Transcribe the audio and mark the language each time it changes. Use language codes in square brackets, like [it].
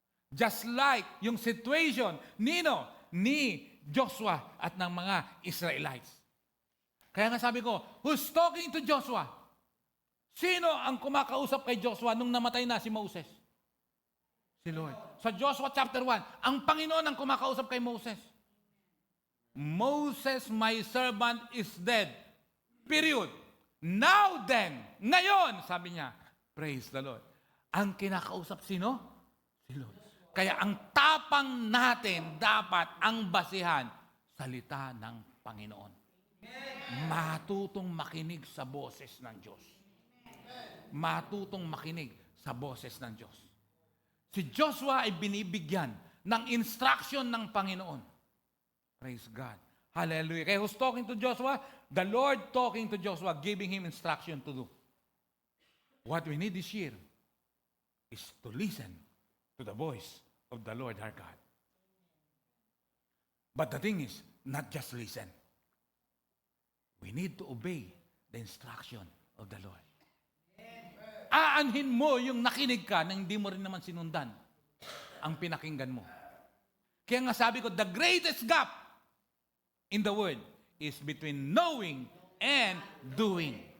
[en] Just like [tl] yung situation ni Joshua at ng mga Israelites. Kaya nga sabi ko, [en] who's talking to Joshua? [tl] Sino ang kumakausap kay Joshua nung namatay na si Moses? Si Lord. Sa Joshua chapter 1, ang Panginoon ang kumakausap kay Moses. [en] Moses, my servant, is dead. Period. Now then, [tl] ngayon, sabi niya, [en] praise the Lord. [tl] Ang kinakausap sino? Si Lord. Kaya ang tapang natin dapat ang basihan salita ng Panginoon. Matutong makinig sa boses ng Diyos. Matutong makinig sa boses ng Diyos. Si Joshua ay binibigyan ng instruction ng Panginoon. [en] Praise God. Hallelujah. Kaya who's talking to Joshua? The Lord talking to Joshua, giving him instruction to do. What we need this year is to listen to the voice of the Lord our God. But the thing is, not just listen. We need to obey the instruction of the Lord. [tl] Aanhin mo yung nakinig ka na hindi mo rin naman sinundan ang pinakinggan mo. Kaya nga sabi ko, [en] the greatest gap in the word is between knowing and doing.